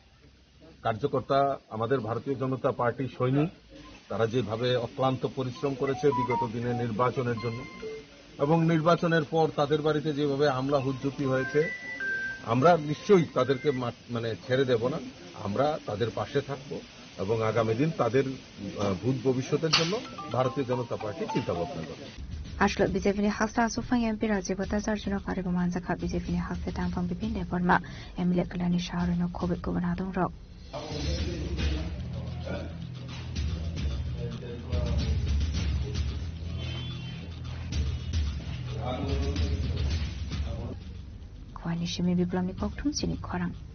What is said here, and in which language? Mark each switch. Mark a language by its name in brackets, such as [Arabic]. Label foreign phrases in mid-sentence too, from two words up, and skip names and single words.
[Bangla] কার্যকর্তা আমাদের ভারতীয় জনতা পার্টি সৈনিক, তারা যেভাবে অক্লান্ত পরিশ্রম করেছে বিগত দিনে নির্বাচনের জন্য, এবং নির্বাচনের পর তাদের বাড়িতে যেভাবে হামলা হুজ্জুতি হয়েছে, আমরা নিশ্চয়ই তাদেরকে ছেড়ে দেব না। আমরা তাদের পাশে থাকব এবং আগামী দিন তাদের ভূত ভবিষ্যতের জন্য ভারতীয় জনতা পার্টি চিন্তা ভাবনা করবে। [Kok Borok] Ashlo BJP-ni hasta asufang MP Rajibota Sarjuna Karigo Manzaka BJP-ni hasta Tangfang Bipin Deborma Emile Kalani Shaharino Kobik Gubernadong Rok. Kwani Shimi Biblami Koktum Sini Korang.